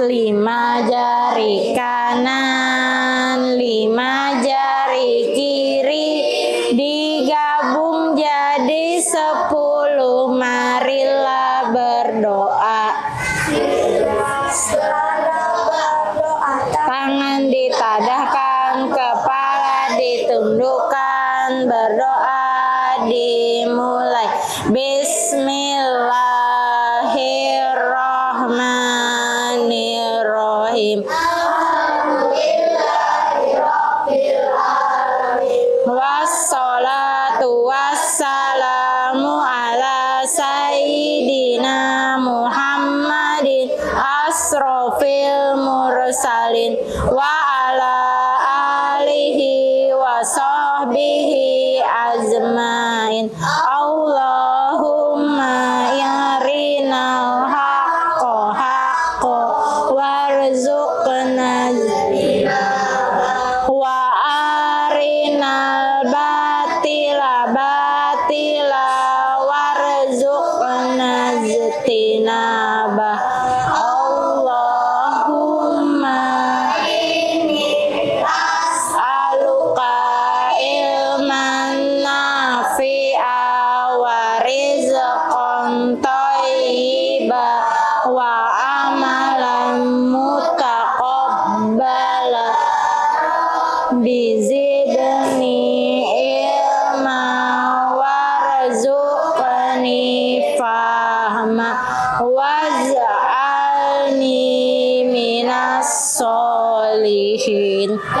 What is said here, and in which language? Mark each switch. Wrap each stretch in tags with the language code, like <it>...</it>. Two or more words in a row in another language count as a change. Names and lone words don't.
<id>Lima jari kanan, lima jari kiri digabung jadi 10. Marilah berdoa. Tangan ditadahkan, kepala ditundukkan, berdoa dimulai.</id> <ar>بسم الله الرحمن الرحيم. والصلاة والسلام على سيدنا محمد أشرف المرسلين وعلى آله وصحبه أجمعين. اللهم أرنا الحق حقا وارزقنا وأرنا الباطل باطلا وارزقنا اجتنابه. اللهم إني أسألك علما نافعا ورزقا طيبا وعملا متقبلا. زدني علما وارزقني فهما واجعلني من الصالحين.</ar>